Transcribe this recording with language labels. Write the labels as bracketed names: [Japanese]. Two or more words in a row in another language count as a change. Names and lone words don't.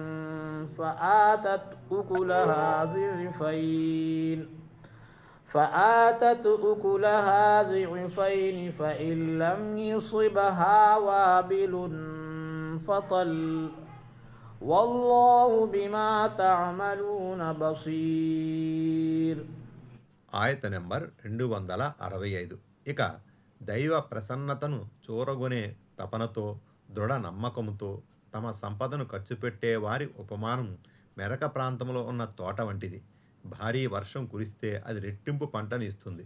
[Arabic] فآتت أكلها ضعفين فإن لم يصبها وابل فطل والله بما تعملون بصير. [Telugu] ఆయత నెంబర్ 265. ఇక దైవ ప్రసన్నతను చూరగొనే తపనతో దృఢ నమ్మకంతో తమ సంపదను ఖర్చు పెట్టే వారి ఉపమానం మెరక ప్రాంతంలో ఉన్న తోట వంటిది. భారీ వర్షం కురిస్తే అది రెట్టింపు పంటను ఇస్తుంది.